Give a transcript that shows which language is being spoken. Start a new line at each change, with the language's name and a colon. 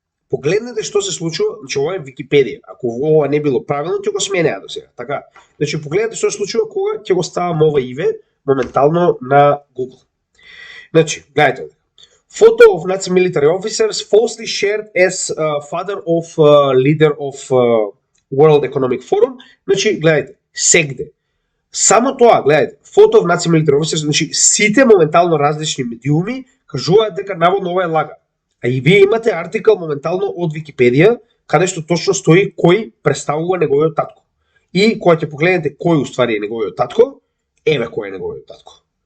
Macedonian: Погледнете што се случува, значи ова е Википедија. Ако ова не било правилно, ќе го сменеа до сега. Така. Значи погледнете што се случува кога ќе го ставам ова име моментално на Google. Значи, гледайте овде.
English: Photo of Nazi military officers falsely shared as father of leader of World Economic Forum.
Macedonian: Значи, гледайте, сегде. Само тоа, гледайте,
English: Photo of Nazi military officers,
Macedonian: значи сите моментално различни медиуми кажуваат дека наводно ова е лага. А и вие имате артикл моментално од Википедија, каде што точно стои кој представува неговиот татко. И кога ќе погледнете кој уствари е неговиот татко, еве кој е неговиот татко.